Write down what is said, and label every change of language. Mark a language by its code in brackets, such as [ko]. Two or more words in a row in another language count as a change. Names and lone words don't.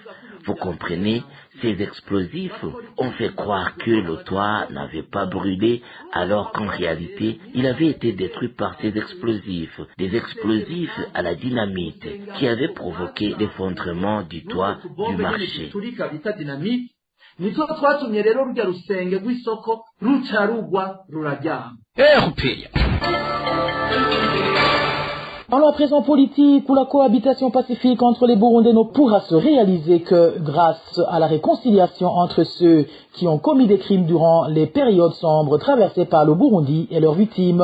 [fr] Vous comprenez, ces explosifs ont fait croire que le toit n'avait pas brûlé alors qu'en réalité, il avait été détruit par ces explosifs, des explosifs à la dynamite qui avaient provoqué l'effondrement du toit du marché. [rn] nitwo twatumye rero rujya rusenge rw'isoko ruca rugwa ruraryama. [fr] Parlons à présent politique, où la cohabitation pacifique entre les Burundais ne pourra se réaliser que grâce à la réconciliation entre ceux qui ont commis des crimes durant les périodes sombres traversées par le Burundi et leurs victimes.